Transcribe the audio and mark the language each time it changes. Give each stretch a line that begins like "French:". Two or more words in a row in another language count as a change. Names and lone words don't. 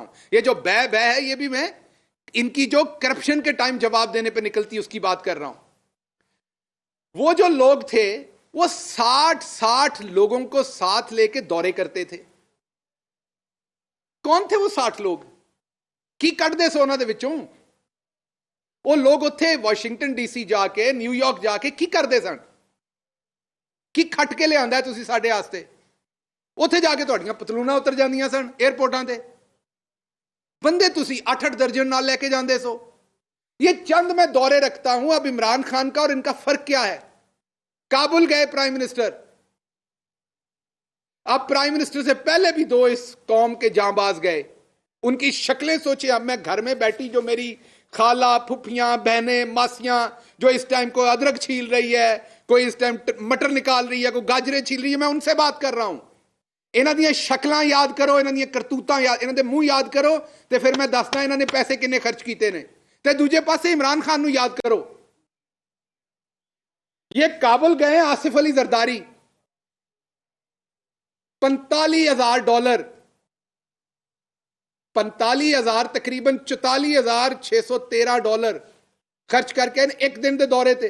Urdu: یہ جو بے بے ہے, یہ بھی میں ان کی جو کرپشن کے ٹائم جواب دینے پہ نکلتی اس کی بات کر رہا ہوں. وہ جو لوگ تھے وہ 60 لوگوں کو ساتھ لے کے دورے کرتے تھے. کون تھے وہ 60 لوگ؟
Punjabi: کی کٹ دے سونا دے وچوں وہ لوگ اتھے واشنگٹن ڈی سی جا کے, نیو یارک جا کے کی کرتے سن, کی کھٹ کے لے آندا ہے تسی ساڈے واسطے؟ اتھے جا کے تہاڈیاں پتلوناں اتر جاندیاں سن ایئرپورٹاں تے, بندے تسی 8 درجن نال لے کے جاندے سو.
Urdu: یہ چند میں دورے رکھتا ہوں. اب عمران خان کا اور ان کا فرق کیا ہے؟ کابل گئے پرائم منسٹر, اب پرائم منسٹر سے پہلے بھی 2 اس قوم کے جانباز گئے, ان کی شکلیں سوچیں. اب میں گھر میں بیٹھی جو میری خالہ, پھپھیاں, بہنیں, ماسیاں, جو اس ٹائم کوئی ادرک چھیل رہی ہے, کوئی اس ٹائم مٹر نکال رہی ہے, کوئی گاجریں چھیل رہی ہے, میں ان سے بات کر رہا ہوں.
Punjabi: انہاں دیاں شکلاں یاد کرو, انہاں دیاں کرتوتاں یاد, انہاں دے منہ یاد کرو, تے پھر میں دسدا انہاں نے پیسے کنے خرچ کیتے نے. تے دوجے پاسے عمران خان نو یاد کرو.
Urdu: یہ کابل گئے آصف علی زرداری, $45,000 $45,000 تقریباً $44,613 خرچ کر کے ایک دن
Punjabi: دے دورے تے.